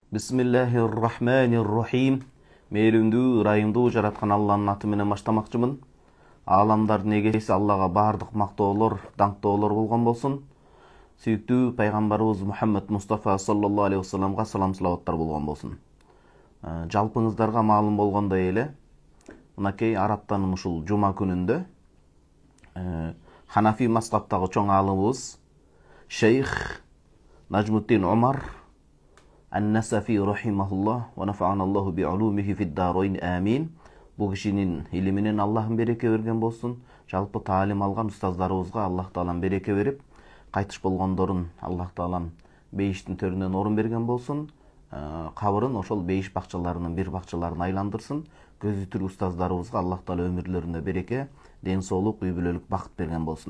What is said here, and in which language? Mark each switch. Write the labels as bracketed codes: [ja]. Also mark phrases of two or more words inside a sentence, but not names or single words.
[ar] بسم الله الرحمن الرحيم. [ky] Мейлиндүү, ырайымдуу жараткан Алланын аты менен баштамакчымын. Аламдардын эгеси Аллага бардык мактоолор, даңктоолор болгон болсун. Сүйүктүү пайгамбарыбыз Мухаммад Мустафа [ar] صلى الله عليه [ky] вассаламга салам салаваттар болгон болсун. Жалпыңыздарга маалым болгондой эле, мынакей Арабтан ушул жума күнүндө Ханафи мазхабтагы чоң аалымыбыз Шейх Najmuddin Umar Ан-Насафи [ar] رحمه الله ونفعنا الله بعلومه في الدارين آمين. [ky] Бул кишинин илиминен Аллахым береке берген болсун. Жалпы таалим алган устаздарыбызга Аллах таалам береке берип, кайтыш болгондорун Аллах таалам бейиштин төрүнөн орун берген болсун. Кабырын ошол бейиш бакчаларынын бир бакчаларын айландырсын. Көзү тирүү устаздарыбызга Аллах таала өмүрлөрүнө береке, ден соолук, үй бүлөлүк бакыт берген болсун.